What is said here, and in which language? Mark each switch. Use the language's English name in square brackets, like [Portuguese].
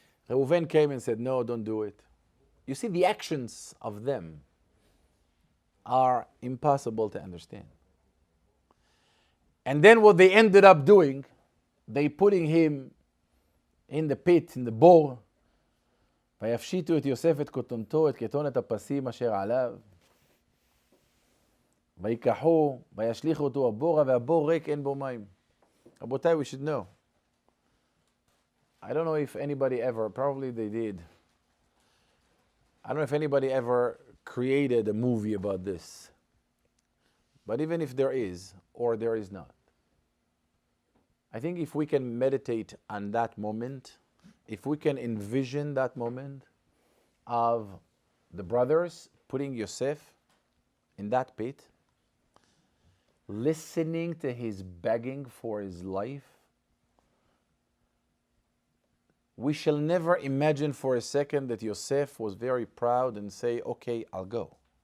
[English] Reuven came and said, no, don't do it. You see, the actions of them are impossible to understand. And then what they ended up doing, they putting him in the pit, in the bore. [Hebrew] ויפשיטו את יוסף את כותנתו, את כתונת הפסים אשר עליו. ויקחו, וישליכו אותו הבורה, והבור ריק אין בו מים. [English] רבותיי, we should know. I don't know if anybody ever, probably they did. I don't know if anybody ever created a movie about this. But even if there is, or there is not, I think if we can meditate on that moment, if we can envision that moment of the brothers putting Yosef in that pit, listening to his begging for his life, we shall never imagine for a second that Yosef was very proud and say, okay, I'll go.